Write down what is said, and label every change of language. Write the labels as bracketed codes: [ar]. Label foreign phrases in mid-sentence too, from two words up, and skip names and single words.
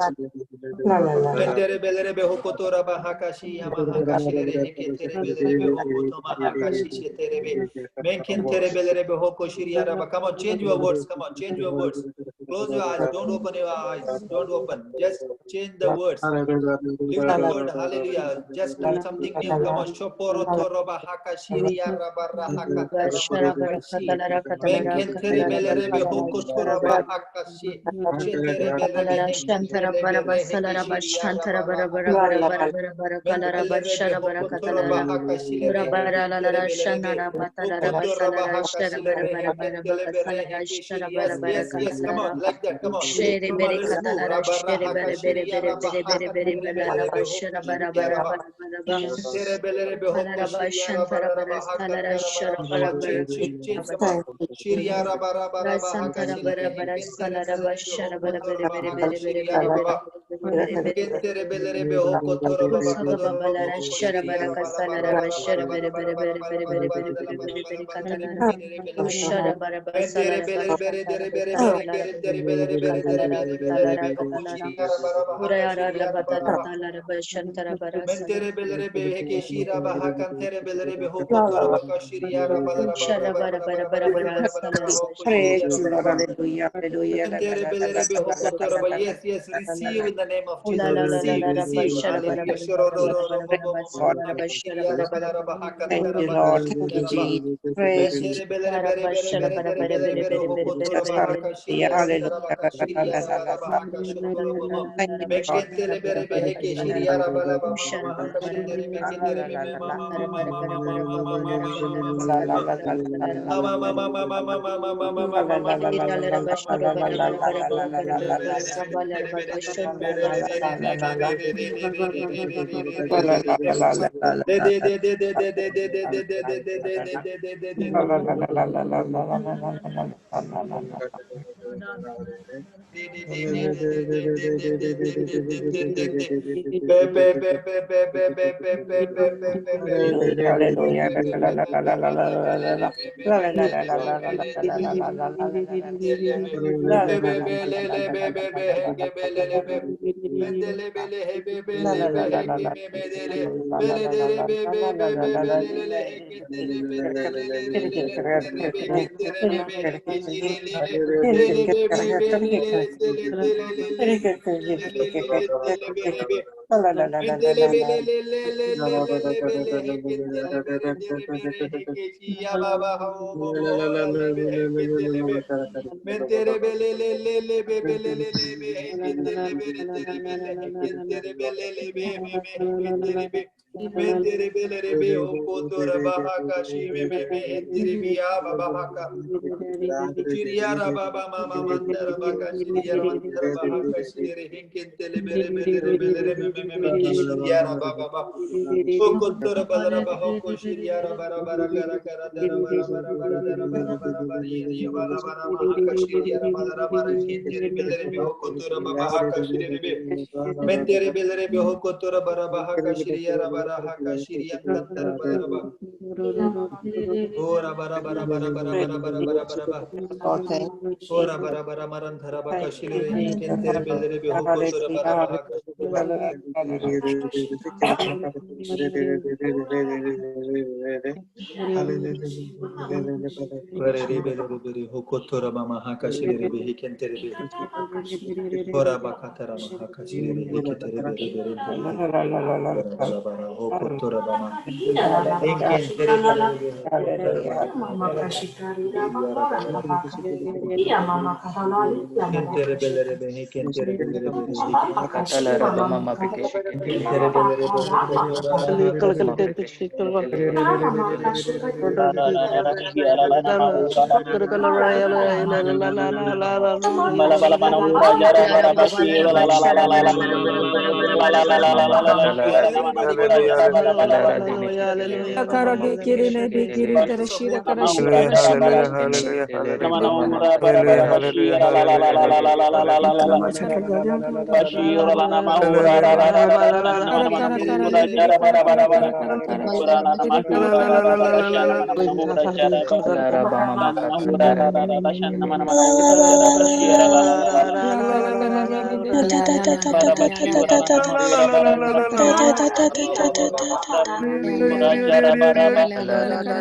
[en] Mentere belere beho kotora bahakashi yamahakashire heketere belere beho kotoma hakashi shetere be menkentere belere beho koshiri ara. Come on, change your words. Come on, change your words. Close your eyes. Don't open your eyes. Don't open. Just change the words. Leave that word, hallelujah. Just something new. Come on. Shoporo toroba haka shiria rabara haka terebe hekashi. Menkentere belere hoko toroba haka shi. Shetere belebe Shantara henkentere bara bere basala heke raba shiria shantara rabara bara bara haka bara tayama. bara bara bara kala raba Mentelebe shara bara hoko katala toroba raba haka bara shilere bara la la hekentere la shana belebe. raba tala Hoko raba sala toroba ra haka shara bara shilere bara bara bara hekentele kasala bere ra heke shara shiri. bara Yes, bara yes, yes. katala Come ra on, like that. Come on. shere Come on, bere let's move. katala ra Rabara shere haka bere bere shiria bere raba bere bere haka bere tere bela raba belebe shara hoko bara shiria bara raba. bara bara bara kala raba shantara bara sala ra shara Come bara on, bara change. Come on. Thank you, Shiria Jesus. raba raba raba haka Rasantara bara shilere bara hekentere sala raba belere shara behoko bara bere toroba bere haka bere bere shiria bere raba bere ba. bere bere bere bere Menkentere belere behoko toroba bakadoro Kosobabalara bohoko shiria Sharabaraka raba raba Salara raba raba Bashara raba Bere raba Bere raba Bere Bere raba Bere raba Bere raba Bere raba Bere Bere raba Catalara mentere belere be. Ushara Baraba Mentere Salara belere bere Basantara dere bere bere Bakasalara kere dere Bere belere Bere bere dere Catalara bere belere Batalara behoko Batalara shiria raba raba haka Urayara shiria raba Rabatara raba. Talara Bashantara Barasala Mentere belere be keshira baha kantere belere be hoko tora baka shiria rabala Shara rabala Bara rabala Bara rabala Bara rabala Bara rabala rabala Salara hoko Bashara Praise shiria you, Lord. rabala. Hallelujah. Hallelujah. La, la, Mentere la, la, belere be la, la, hoko la, tora la, ba. la, la, Yes, yes, la, receive la. in the name of Ula Jesus. la la la Receive, la la receive. Bashara Bara Hallelujah. Bara Shoro Bara ro Bara ro ro Bara bo Bara bo bo bo Lord. Basala bo bo Bashara shiria Bara rabala Bara rabala Bara haka Thank tara you, baka Lord. Thank shiria you, rabala. Jesus. Praise you, Mentere Jesus. belere bere bere Bashara bere Bara dere Bara belere Bara bere Bara hoko Bara Bara tora Jesus. ba Bara haka Hallelujah. shiria Hallelujah. rantara La, baka la, la, shiria la, la, rabala la, ba la. haka shotoro bo bo. Thank you, Lord. Mekentele bere be heke shiria rabala ba ma ma ma haka shetere be La, la, kedere la, be la, me la, ma la. ma ma ma ma ma ma ma ma ma ma ma ma La, ma la, ma. la, la, la, la, la, Ama la. ma ma ma ma ma ma ma ma ma ma La, ma la, ma la, ma la, ma la, ma la, ma ma la, ma la, ma la, ma ma la, ma. la, la, la, la, la. La, la, la, la, la, la, la, la, la, la. La, la, la, la, la, la, la, la, la, la, la, la. Hallelujah, hallelujah. La, la, la, la, la, la, la, la, la. La, la, la, la, la, la, la, la, la, la, la, la, la, la, la. La, la, la, la, la, la, la, la, la, Mendele bele hebe la, bele la, la, be la, la, heke la. me medele La, la, bele la, la, dere la, be la, be la, be la, be la, la, be la. le le heke tere be tere le le le le tere be ke tere be be heke shire le le le be be be le le tele tele le le le le le le le tele be le be Mentele bele le le le le le le bele heke tele bere dere bere heke shiya baba ho bo bo le be heke tele be Mentere bele le le le be bele le le be heke tele bere tere bele heke tere bele le be be be heke tere be Mentere belere be o kotora bahaka shime me entere biya babahaka. Shiriyara baba mama mandara baka shiriyara mandara bahaka shirire henkentele belere me kishiriyara baba baba. O kotora balara bahoko shiriyara bara bara gara gara dara bara bara bara dara bara bara bara yeri bala bara mahaka shiriyara balara bara kentere belere be o kotora bahaka shirire be. Mentere belere be o kotora bara bahaka shiriyara bara haka shiriyan kantara bara bara. Ora bara bara bara bara bara bara bara bara bara. Ora bara bara maran thara baka shilere hinkentere belere be hoko tora bara bahaka shilere. Bare re belere be hoko tora mama haka shilere be hinkentere be. Ora baka tara mahaka shilere hinkentere be bere bere. Bara bara bara hoko tora mama. Hinkentere belere be hoko tora bara bara. Yara bara bara. Kentere belere be kentere belere be Makatala raba mama peke sheketele kentere rebe. belere be ora bara Raba mama peke sheketele rebe. Raba makatala raba. Makatala radini ketele reba Kara mama de peke kiri ne de sheketele kiri rebe. tarashira karashira Raba karashira radini ketele reba mama makatala radi ketele rebe ketele rebe. kara kara kara kara kara le de kara kara kara kara kara de kara kara de Makatala raba mama katala radi. la la la kara le de de de Da da da da da da da da da da. Da da da da da da da da da. Makatala kara radi.